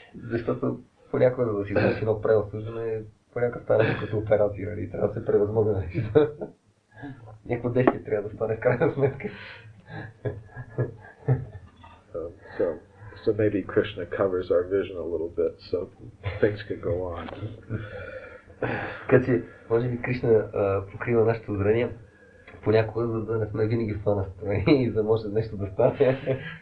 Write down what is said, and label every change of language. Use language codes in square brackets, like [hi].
[bg] Защото понякога да си извърши едно предано служение, понякога стане като операция и трябва да се превъзмогне. Някакво действие трябва да стане в крайна сметка. [en] So maybe Krishna covers our vision a little bit, so things can go on. [bg] Така че, може би Кришна покрива нашето зрение понякога, за да не сме винаги в това настроение и за да може нещо да стане.